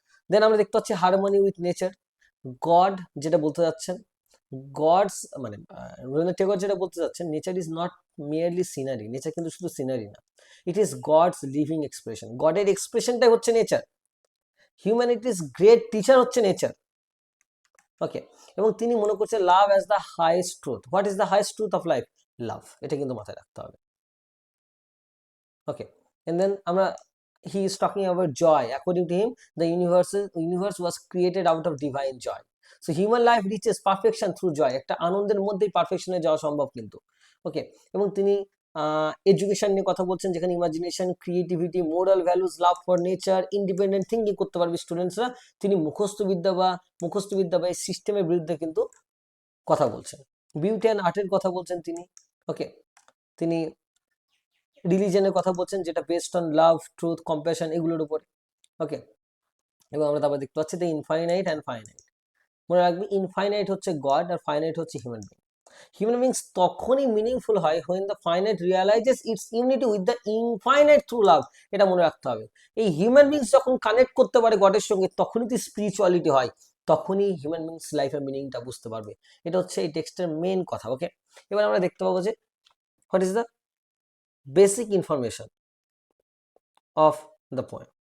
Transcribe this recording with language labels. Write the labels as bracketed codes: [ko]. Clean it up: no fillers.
[bn] দেন আমরা দেখতে পাচ্ছি হারমোনি উইথ নেচার। গড যেটা বলতে যাচ্ছেন, গডস মানে রবীন্দ্রনাথ ঠাকুর যেটা বলতে চাচ্ছেন, [en] nature is not merely scenery, [bn] nature কিন্তু শুধু সিনারি না, [en] it is God's living expression, [bn] গডের এক্সপ্রেশনটাই হচ্ছে নেচার। হিউম্যানিটিস গ্রেট টিচার হচ্ছে নেচার। ওকে, এবং তিনি মনে করছেন [en] Love as the highest truth. What is the highest truth of life? [bn] লাভ, এটা কিন্তু মাথায় রাখতে হবে। [en] okay, and then [bn] আমরা [en] he is talking about joy. According to him, the universe was created out of divine joy. So human life reaches perfection through joy. [bn] একটা আনন্দের মধ্যেই পারফেকশনে যাওয়া সম্ভব কিন্তু। ওকে, এবং তিনি এডুকেশন নিয়ে কথা বলছেন, যেখানে imagination, creativity, moral values, love for nature, independent thinking করতে পারবে স্টুডেন্টসরা। তিনি মুখস্থবিদ্যা বা এই সিস্টেমের বিরুদ্ধে কিন্তু কথা বলছেন। বিউটি অ্যান্ড আর্টের কথা বলছেন তিনি। ওকে, তিনি রিলিজনের কথা বলছেন, যেটা based on love, truth, compassion, এগুলোর উপরে। ওকে, এবং আমরা তারপর দেখতে পাচ্ছি [en] The infinite and finite. [bn] মনে রাখবে ইনফাইনাইট হচ্ছে গড আর ফাইনাইট হচ্ছে হিউম্যান বিং। হিউম্যান বিংস তখনই মিনিংফুল হয় [en] when the finite realizes its unity with the infinite through love. [bn] এটা মনে রাখতে হবে। এই হিউম্যান বিংস যখন কানেক্ট করতে পারে গডের সঙ্গে, তখনই তো স্পিরিচুয়ালিটি হয়, তখনই হিউম্যান বিংস লাইফের মিনিংটা বুঝতে পারবে। এটা হচ্ছে এই টেক্সটের মেন কথা। ওকে, এবার আমরা দেখতে পাবো যে [en] What is the basic information of the poem.